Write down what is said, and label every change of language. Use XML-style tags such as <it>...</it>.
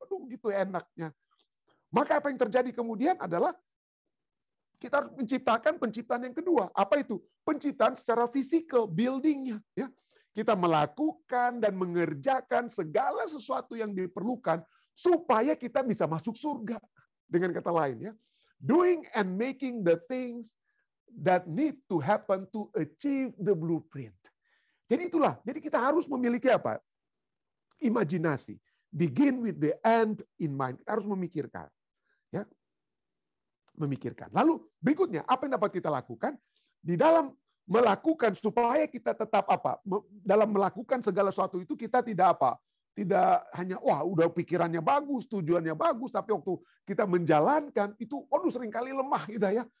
<id>Aduh, gitu enaknya. Maka apa yang terjadi kemudian adalah kita harus menciptakan penciptaan yang kedua. Apa itu? Penciptaan secara fisikal, buildingnya. Ya. Kita melakukan dan mengerjakan segala sesuatu yang diperlukan supaya kita bisa masuk surga. Dengan kata lain,</id> <en>ya, doing and making the things that need to happen to achieve the blueprint.</en> <id>Jadi itulah. Jadi kita harus memiliki apa? Imajinasi.</id> <en>Begin with the end in mind.</en> <id>Kita harus memikirkan. Ya, memikirkan. Lalu berikutnya, apa yang dapat kita lakukan? Di dalam melakukan supaya kita tetap apa? Dalam melakukan segala sesuatu itu kita tidak apa? Tidak hanya udah pikirannya bagus, tujuannya bagus, tapi waktu kita menjalankan itu seringkali lemah gitu ya.</id>